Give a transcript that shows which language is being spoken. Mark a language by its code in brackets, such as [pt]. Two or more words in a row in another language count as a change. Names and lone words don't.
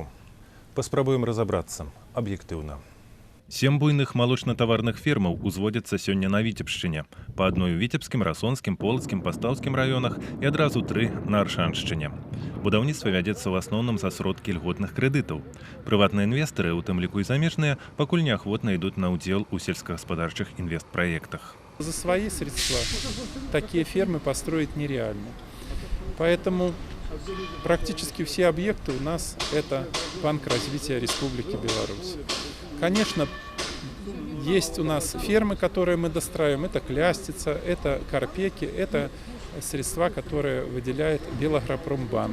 [be] Паспрабуем разабрацца аб'ектыўна. 7 буйных малочна-таварных фермаў узводзяцца сёння на Віцебшчыне. Па адной у Віцебскім, Расонскім, Полацкім, Пастаўскім раёнах і адразу 3 на Аршаншчыне. Будаўніцтва вядзецца ў асноўным за сродкі льготных крэдытаў. Прыватныя інвестары, у тым ліку і замежныя, пакуль неахвотна ідуць на ўдзел у сельскагаспадарчых інвестпраектах. [ru] За свои средства такие фермы построить нереально. Поэтому практически все объекты у нас это Банк развития Республики Беларусь. Конечно, есть у нас фермы, которые мы достраиваем. Это Клястица, это Карпеки, это средства, которые выделяет Белагропромбанк.